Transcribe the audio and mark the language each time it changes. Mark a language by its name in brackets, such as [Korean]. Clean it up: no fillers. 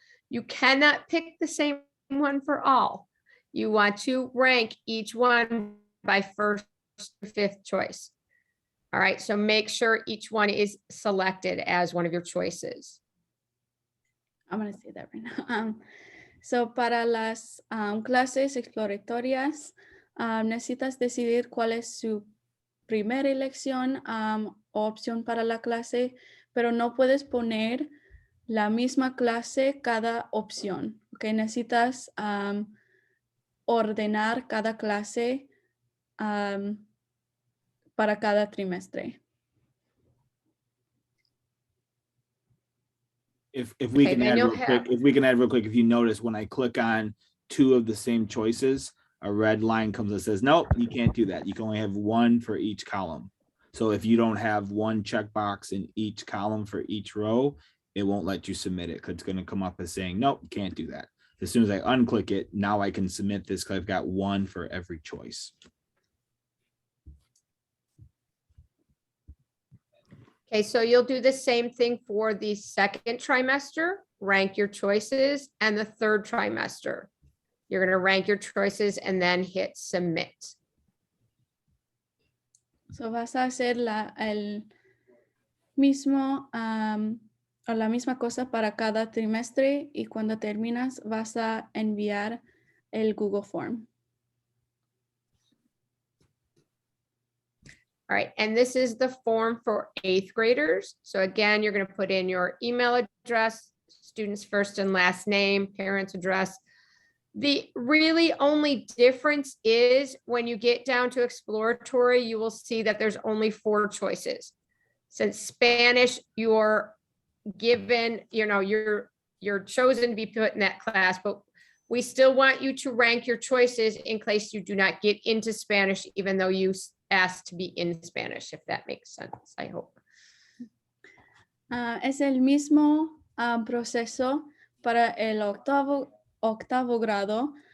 [English] You cannot pick the same one for all. You want to rank each one by first to fifth choice. All right, so make sure each one is selected as one of your choices. I'm going to say that right now. [Spanish] So para las clases exploratorias, necesitas decidir cuál es su primera elección o opción para la clase, pero no puedes poner la misma clase cada opción. Okay? Necesitas ordenar cada clase para cada trimestre. [English] If we Okay, can then add you'll real quick, if we can add real quick, if you notice when I click on two of the same choices, a red line comes that says, nope, you can't do that. You can only have one for each column. So if you don't have one checkbox in each column for each row, it won't let you submit it because it's going to come up as saying, nope, you can't do that. As soon as I unclick it, now I can submit this because I've got one for every choice. Okay, so you'll do the same thing for the second trimester, rank your choices, and the third trimester. You're going to rank your choices and then hit submit. [Spanish] So vas a hacer el mismo o la misma cosa para cada trimestre y cuando terminas vas a enviar el Google Form. [English] All right, and this is the form for 8th graders. So again, you're going to put in your email address, student's first and last name, parents' address. The really only difference is when you get down to exploratory, you will see that there's only 4 choices. Since Spanish, you're given, you're chosen to be put in that class, but we still want you to rank your choices in case you do not get into Spanish, even though you asked to be in Spanish, if that makes sense, I hope. [Spanish] Es el mismo proceso para el octavo grado.